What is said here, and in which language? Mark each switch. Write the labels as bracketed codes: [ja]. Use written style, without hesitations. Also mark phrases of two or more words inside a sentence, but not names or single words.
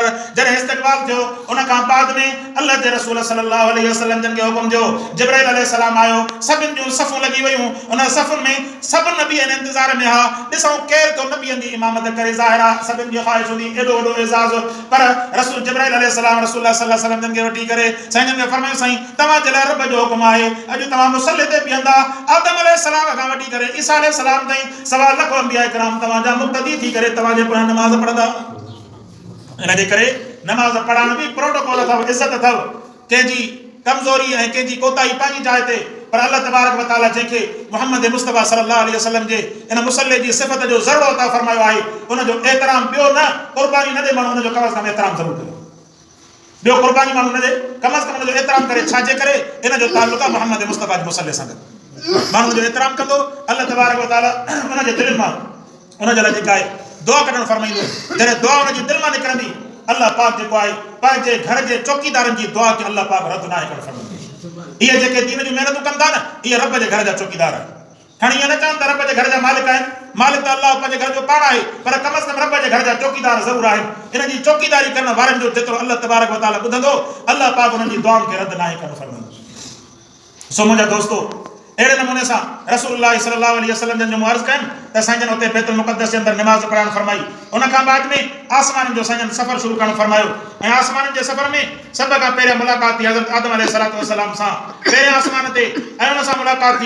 [sd] जॾहिं इस्तक़बाल थियो उन खां बाद में अल्लाह जे रसूल [ar] صلى الله عليه وسلم [sd] जन खे हुकुम ॾियो जिब्राइल अलैहिस्सलाम आयो सभिनि जूं सफ़ूं लॻी वियूं उन सफ़ुनि में सभु नबी आहिनि इंतज़ार में हा ॾिसूं केरु थो नबीअनि जी इमामत करे ज़ाहिर आहे सभिनि जी ख़्वाहिश हूंदी एॾो वॾो एज़ाज़ पर रसूल जिब्राइल अलैहिस्सलाम [ar] رسول الله صلى الله عليه وسلم [sd] जन खे वठी करे साईं खे फरमायो साईं तव्हांजे लाइ रब जो हुकुम आहे अॼु तव्हां मुसल्ले ते बीहंदा आदम अलैहिस्सलाम खां वठी करे ईसा अलैहिस्सलाम ताईं 1.25 लख अंबिया इकराम तव्हांजा मुक़्तदी थी करे तव्हांजे पोयां नमाज़ पढ़ंदा इन जे करे नमाज़ पढ़ण बि प्रोटोकॉल अथव इज़त अथव कंहिंजी कमज़ोरी ऐं कंहिंजी कोताही पंहिंजी जाइ ते पर [ar] الله تبارك وتعالى [sd] जंहिंखे मोहम्मद मुस्तफ़ा [ar] صلى الله عليه وسلم [sd] जे इन मुसल्ले जी सिफ़त जो ज़रियो अता फरमायो आहे उन जो एतिराम ॿियो न क़ुर्बानी न ॾे माण्हू उन जो कम अज़ कम एतिराम ज़रूरु करे ॿियो क़ुर्बानी माण्हू न ॾे कम अज़ कम उन जो एतिराम करे छाजे करे इन जो ताल्लुक़ आहे मोहम्मद मुस्तफ़ा जे मुसल्ले सां गॾु माण्हू जो एतिराम कंदो [ar] الله تبارك وتعالى [sd] उन जे दिलि मां उन जे लाइ जेका आहे दुआ कढणु फरमाईंदो जॾहिं दुआ उन जी दिलि मां निकिरंदी अल्लाह पाक जेको आहे पंहिंजे घर जे चौकीदारनि जी दुआ खे अल्लाह पाक रद्द न आहे करणु फरमाईंदो इहे जेके दीन जूं महिनतूं कनि था न इहे रब जे घर जा चौकीदार आहिनि हाणे ईअं न चवनि त रब जे घर जा मालिक आहिनि मालिक त अल्लाह पंहिंजे घर जो पाण आहे पर कम अज़ कम रब जे घर जा चौकीदार ज़रूरु आहिनि इन जी चौकीदारी करण वारनि जो जेतिरो [ar] الله تبارك وتعالى [sd] ॿुधंदो अल्लाह पाक उन्हनि जी दुआउनि खे रद्द न आहे करणु फरमाईंदो सो मुंहिंजा दोस्तो अहिड़े नमूने सां [ar] رسول الله صلى الله عليه وسلم [sd] जन जो अर्ज़ कनि त साईं उते बैतुल मुक़द्दस जे अंदरि निमाज़ पढ़णु फरमाई। उन खां बाद में आसमाननि जो साईं सफ़र शुरू करणु फरमायो ऐं आसमाननि जे सफ़र में सभ खां पहिरियों मुलाक़ात थी हज़रत आदम [ar] عليه الصلاة والسلام [sd] सां पहिरें आसमान ते ऐं उन सां मुलाक़ात थी।